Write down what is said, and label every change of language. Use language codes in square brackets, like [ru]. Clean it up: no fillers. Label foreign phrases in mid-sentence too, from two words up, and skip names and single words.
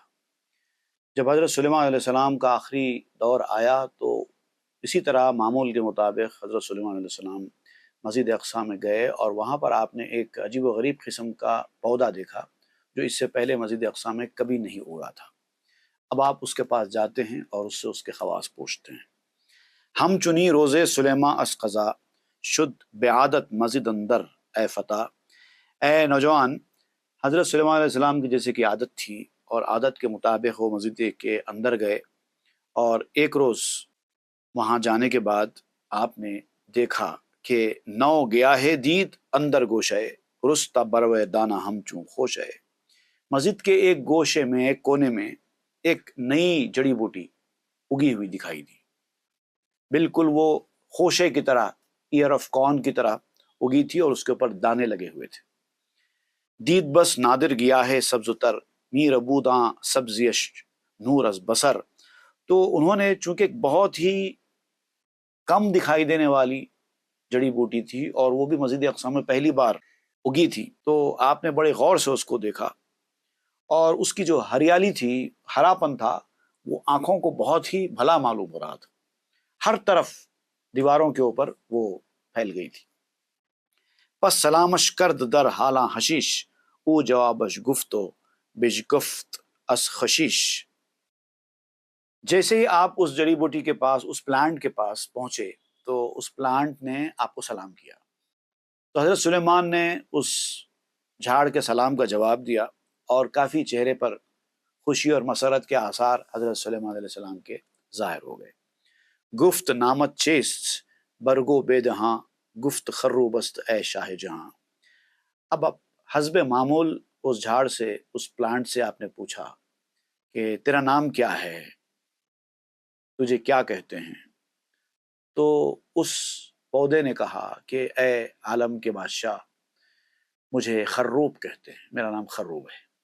[ur] جب حضرت سلیمان علیہ السلام کا آخری دور آیا تو اسی طرح معمول کے مطابق حضرت سلیمان علیہ السلام مسجد اقصیٰ میں گئے اور وہاں پر آپ نے ایک عجیب و غریب قسم کا پودا دیکھا جو اس سے پہلے مسجد اقصیٰ میں کبھی نہیں اگا تھا۔ اب آپ اس کے پاس جاتے ہیں اور اس سے اس کے خواص پوچھتے ہیں۔ [fa] ہم چنی روزے سلیماں از قضا، شد بعادت مسجد اندر اے فتح۔ [ur] اے نوجوان، حضرت سلیمان علیہ السلام کی جیسے کہ عادت تھی اور عادت کے مطابق وہ مسجد کے اندر گئے، اور ایک روز وہاں جانے کے بعد آپ نے دیکھا کہ [fa] نو گیا ہے دید اندر گوشے، رستہ بروے دانہ ہم چون خوشے۔ [ur] مسجد کے ایک گوشے میں، ایک کونے میں ایک نئی جڑی بوٹی اگی ہوئی دکھائی دی، بالکل وہ خوشے کی طرح، [en] ear of corn [ur] کی طرح اگی تھی اور اس کے اوپر دانے لگے ہوئے تھے۔ [fa] دید بس نادر گیا ہے سبز تر، میر ابوداں سبزیش نور از بسر۔ [ur] تو انہوں نے چونکہ بہت ہی کم دکھائی دینے والی جڑی بوٹی تھی اور وہ بھی مسجد اقصیٰ میں پہلی بار اگی تھی، تو آپ نے بڑے غور سے اس کو دیکھا اور اس کی جو ہریالی تھی، ہراپن تھا، وہ آنکھوں کو بہت ہی بھلا معلوم ہو رہا تھا۔ ہر طرف دیواروں کے اوپر وہ پھیل گئی تھی۔ [fa] پس سلامش کرد در حالاں حشیش، او جوابش گفتو بج گفت اس خشیش۔ [ur] جیسے ہی آپ اس جڑی بوٹی کے پاس، اس پلانٹ کے پاس پہنچے تو اس پلانٹ نے آپ کو سلام کیا، تو حضرت سلیمان نے اس جھاڑ کے سلام کا جواب دیا اور کافی چہرے پر خوشی اور مسرت کے آثار حضرت سلیمان علیہ السلام کے ظاہر ہو گئے۔ [fa] گفت نامت چیست برگو بے دہاں، گفت خرو بست اے شاہ جہاں۔ [ur] اب حسب معمول اس جھاڑ سے، اس پلانٹ سے آپ نے پوچھا کہ تیرا نام کیا ہے، تجھے کیا کہتے ہیں؟ تو اس پودے نے کہا کہ اے عالم کے بادشاہ، مجھے خروب کہتے ہیں، میرا نام خروب ہے۔